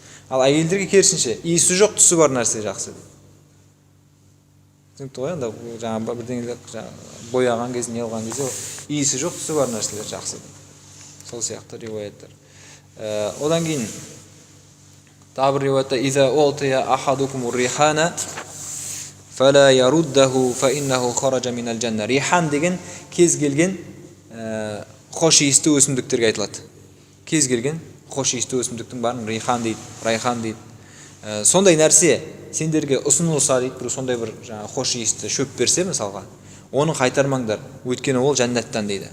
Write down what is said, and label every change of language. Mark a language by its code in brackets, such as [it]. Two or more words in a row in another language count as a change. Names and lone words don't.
[kk] Ал әйелдерге керісінше, иісі жоқ, түсі бар нәрсе жақсы дейді. Түсінікті ғой, анда жаңа бірдеңелер бояған кезде, не алған кезде, иісі жоқ, түсі бар нәрселер жақсы дейді. Сол сияқты риуаяттар. Одан кейін тағы бір риуаятта [ar] «إذا أعطي أحدكم الريحان فلا يرده فإنه خرج من الجنة». [kk] Рихан деген кез келген хош иісті өсімдіктерге айтылады. Кез келген хош иісті өсімдіктің барын рихан дейді, райхан дейді. Сондай нәрсе сендерге ұсынылса дейді, бір сондай бір хош иісті шөп берсе мысалға, оны қайтармаңдар, өйткені ол жәннаттан дейді.